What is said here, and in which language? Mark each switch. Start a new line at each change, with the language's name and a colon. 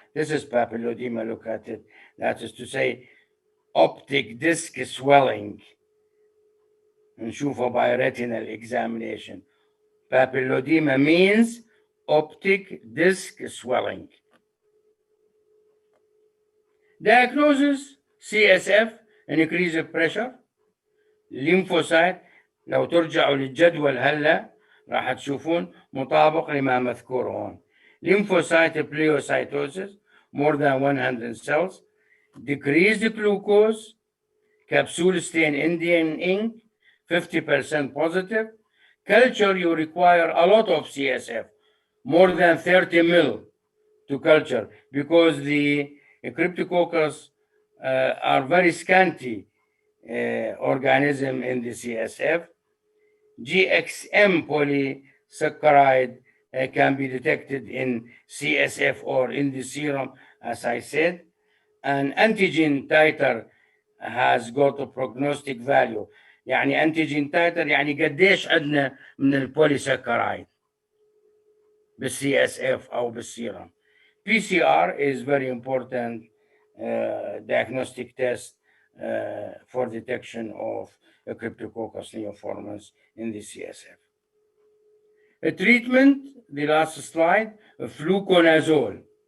English: This is papilledema, look at it. That is to say, optic disc swelling. نشوفه by retinal examination. Papilledema means optic disc swelling. Diagnosis: CSF, increase of pressure.
Arabic: lymphocyte، لو ترجعوا للجدول هلا راح تشوفون مطابق لما مذكور هون.
English: lymphocyte pleocytosis, more than 100 cells. Decreased glucose, capsule stain Indian ink, 50% positive. Culture, you require a lot of CSF, more than 30 mil to culture, because the cryptococcus are very scanty organism in the CSF. GXM polysaccharide can be detected in CSF or in the serum, as I said. And antigen titer has got a prognostic value.
Arabic: يعني antigen titer يعني قديش عندنا من البوليساكرايد بالسي اس اف او بالسيرم.
English: PCR is very important diagnostic test for detection of Cryptococcus neoformans in the CSF. A treatment, the last slide, fluconazole.